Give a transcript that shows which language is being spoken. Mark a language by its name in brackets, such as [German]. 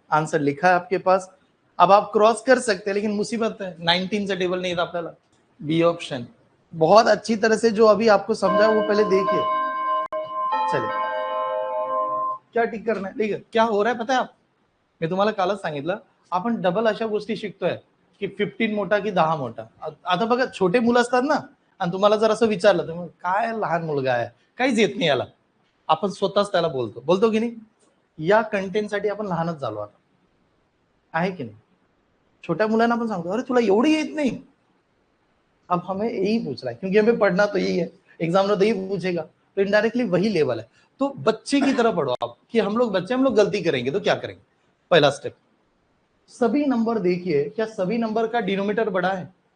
[Hindi] Answer लिखा है आपके पास, अब आप क्रॉस कर सकते हैं, लेकिन मुसीबत है 19 से टेबल नहीं था पहला। B option. बहुत अच्छी तरह से जो अभी आपको समझा वो पहले देखिए। चलिए, क्या टिक करना है? ठीक है, क्या हो रहा है पता है आप, [Marathi] मी तुम्हाला कालच सांगितलं, आपण डबल अशा गोष्टी शिकतोय की 15 मोठा की 10 मोठा। आता बघा, छोटे मुलं असतात ना, आणि तुम्हाला जर असं विचारलं तर काय लहान मुलगा आहे, काहीच येत नाही याला, आपण स्वतःच त्याला बोलतो, बोलतो की नाही? या कंटेंटसाठी आपण लहानच झालो आता, आहे की नहीं? छोट्या मुलांना आपण सांगतो, अरे तुला एवढी येत नहीं। [Hindi] अब हमें यही पूछ रहा है, क्योंकि हमें पढ़ना तो यही है, एग्जाम में तो यही पूछेगा, तो इनडायरेक्टली वही लेवल है। तो बच्चे की तरह पढ़ो आप, कि हम लोग बच्चे, हम लोग गलती करेंगे तो क्या करेंगे। पहला स्टेप, सभी नंबर देखिए, क्या सभी नंबर का डिनोमिनेटर बड़ा है?